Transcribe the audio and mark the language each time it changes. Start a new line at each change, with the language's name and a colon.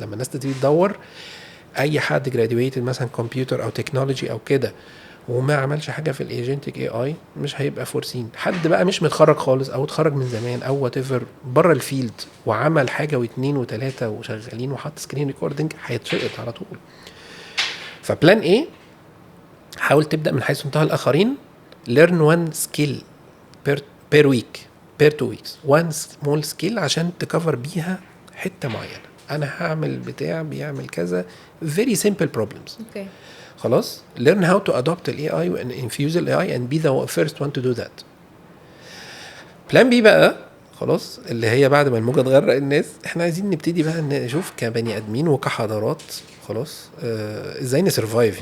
Arabic: لما الناس تبتدي تدور، اي حد جراديويتد مثلا كمبيوتر او تكنولوجي او كده وما عملش حاجه في الايجنتيك اي اي مش هيبقى فورسين. حد بقى مش متخرج خالص او اتخرج من زمان او وات ايفر بره الفيلد وعمل حاجه واثنين وثلاثه وشغالين وحط سكرين ريكوردنج هيتشقط على طول. فبلان ايه، حاول تبدا من حيث انتهى الاخرين.
English: learn one skill per week per 2 weeks one small skill
Arabic: عشان تكفر بيها حته معينه. انا هعمل بتاع بيعمل كذا
English: very simple problems. Okay.
Arabic: خلاص.
English: learn how to adopt ال AI and infuse ال AI and be the first one to do that.
Arabic: plan B بقى خلاص اللي هي بعد ما الموجة تغرق الناس، احنا عايزين نبتدي بقى نشوف كبني ادمين وكحضارات خلاص ازاي نسرفايف.